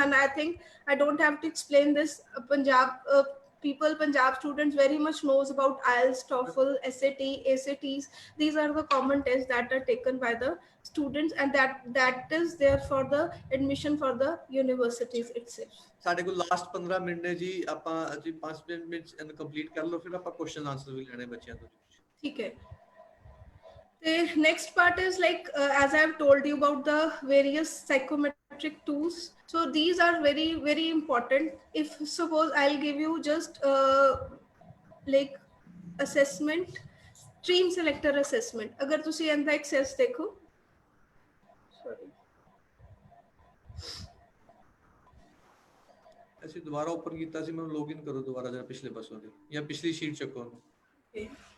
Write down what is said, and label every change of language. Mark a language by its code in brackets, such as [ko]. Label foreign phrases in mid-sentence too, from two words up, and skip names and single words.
[en] And I think I don't have to explain this. Punjab students very much knows about IELTS, TOEFL, SAT, ACTs. These are the common tests that are taken by the students, and that is there for the admission for the universities itself. [pa] ਸਾਡੇ ਕੋਲ ਲਾਸਟ 15 ਮਿੰਟ ਨੇ ਜੀ, ਆਪਾਂ ਜੀ 5 ਮਿੰਟ ਕੰਪਲੀਟ ਕਰ ਲਓ, ਫਿਰ ਆਪਾਂ [en] question answer [pa] ਵੀ ਲੈਣੇ ਬੱਚਿਆਂ ਤੋਂ। ਠੀਕ ਹੈ। [en] The next part is like as I have told you about the various psychometric tools. So these are very, very important. If suppose I'll give you just like assessment, stream selector assessment. [hi] अगर तुसी इनका access देखो, sorry, [pa] ਅਸੀਂ ਦੁਬਾਰਾ ਓਪਨ ਕੀਤਾ ਸੀ, ਮੈਨੂੰ ਲੌਗਇਨ ਕਰੋ ਦੁਬਾਰਾ ਜਰਾ ਪਿਛਲੇ ਪਾਸੋਂ ਦੇ, ਜਾਂ ਪਿਛਲੀ ਸ਼ੀਟ ਚੱਕੋ ਉਹਨੂੰ। okay.